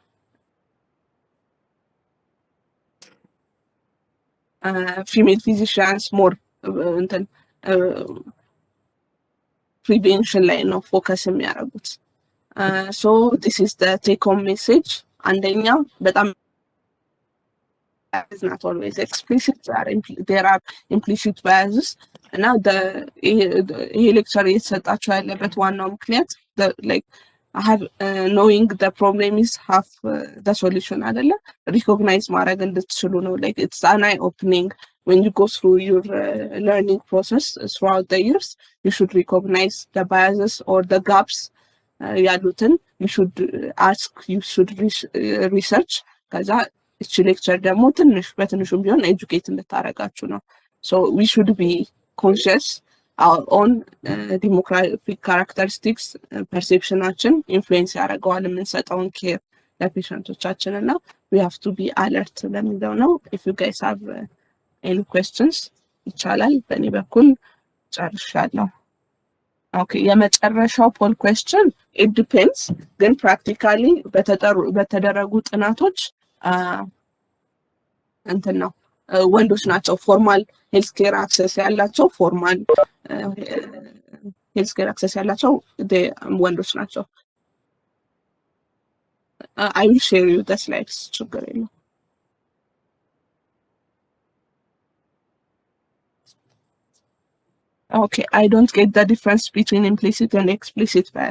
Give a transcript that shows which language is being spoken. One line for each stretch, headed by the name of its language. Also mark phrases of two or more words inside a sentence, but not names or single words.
English: female physicians more
Amharic: እንትን ፕሪቬንሽን ላይ ነው ፎከስ የሚያደርጉት
English: so this is the take home message
Amharic: አንደኛ በጣም
English: is not always explicit there are implicit biases
Amharic: እና ይሄ ሌክቸር እየተሰጣቸው ያለበት ዋናው ምክንያት
English: like knowing the problem is half the solution
Amharic: አይደለ recognize ማድረግ እንድትችሉ ነው
English: like it's an eye opening when you go through your learning process throughout the years you should recognize the biases or the gaps ያሉትን you should ask you should research
Amharic: ከዛ እቺ ሌክቸር ደግሞ ትንሽ በትንሹም ቢሆን ኤጁኬት እንድታረጋችሁ ነው
English: so we should be conscious our own demographic characteristics perceptionችን influence
Amharic: ያደርገዋል የምንሰጠውን ኬር ለፔሸንቶቻችን እና
English: we have to be alert
Amharic: ለሚለው ነው
English: if you guys have any questions
Amharic: ይቻላል በእኔ በኩል ጨርሻለሁ ኦኬ የመጨረሻው ፖል
English: question it depends ግን practically
Amharic: በተደረጉ ጥናቶች እንትን ነው ወንዶች ናቸው
English: formal health care access ያላቸው formal health care access
Amharic: ያላቸው ወንዶች ናቸው
English: I will share you the slides
Amharic: ችግር የለም
English: Okay, I don't get the difference between implicit and explicit bias.